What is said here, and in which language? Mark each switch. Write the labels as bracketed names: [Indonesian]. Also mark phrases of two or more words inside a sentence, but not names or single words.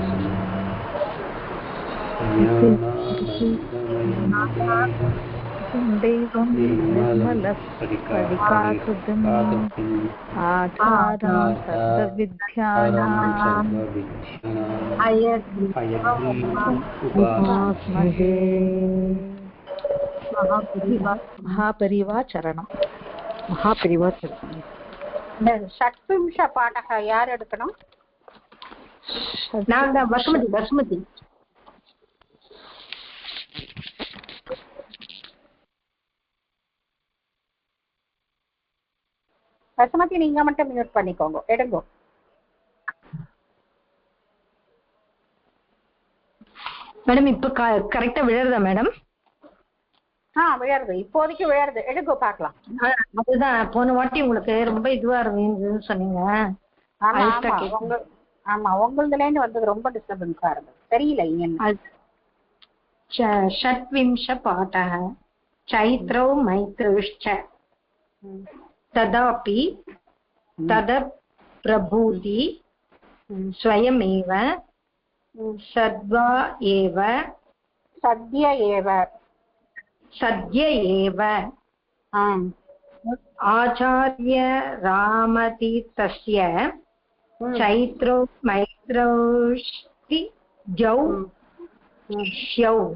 [Sanskrit] देवं निर्मलपरिकाकृतिम् आधारं सर्वविद्यानां उपास्महे। महापरिवाचरणं षट्विंश पाठः [Tamil] யார் எடுக்கணும்? நான் தான் பசுமதி. பசுமதி நீங்க மட்டும் மியூட் பண்ணிக்கோங்க. எடுங்க மேடம். இப்ப கரெக்டா விழறதா மேடம்? விழருது, இப்போதைக்கு விழருது. எடுங்க பார்க்கலாம். அதுதான் போன வாட்டி உங்களுக்கு ரொம்ப இதுவா இருந்ததுன்னு சொன்னீங்க. ஆமா, உங்களுதுல இருந்து வந்தது ரொம்ப டிஸ்டர்பன்ஸா இருந்தது. தெரியல ஏன். [Sanskrit] षट्विंश पाठः चैत्रौ मैत्रौश्च तदापि तदप्रभूति स्वयमेव सद्य एव आचार्य रामतीर्थस्य चैत्रौ मैत्रौष्टि द्यौ शिष्यौ